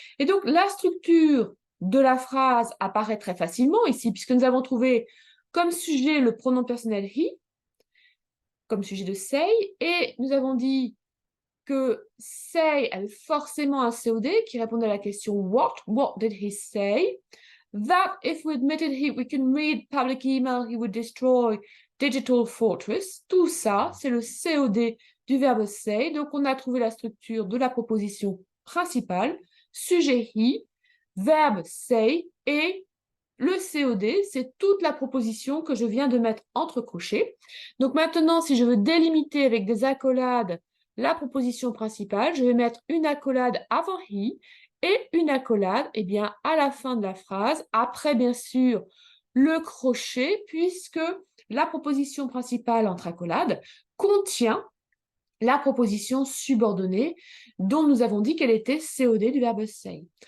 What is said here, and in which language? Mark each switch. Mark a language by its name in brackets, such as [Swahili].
[French] Et donc, la structure de la phrase apparaît très facilement ici, puisque nous avons trouvé comme sujet le pronom personnel he, comme sujet de say, et nous avons dit que say avait forcément un COD qui répondait à la question [English] what did he say? That if we admitted we can read public email, he would destroy Digital Fortress. [French] Tout ça, c'est le COD du verbe say. Donc, on a trouvé la structure de la proposition principale, sujet he, verbe say, et le COD, c'est toute la proposition que je viens de mettre entre crochets. Donc maintenant, si je veux délimiter avec des accolades la proposition principale, je vais mettre une accolade avant he et une accolade à la fin de la phrase, après bien sûr le crochet, puisque la proposition principale entre accolades contient la proposition subordonnée dont nous avons dit qu'elle était COD du verbe say.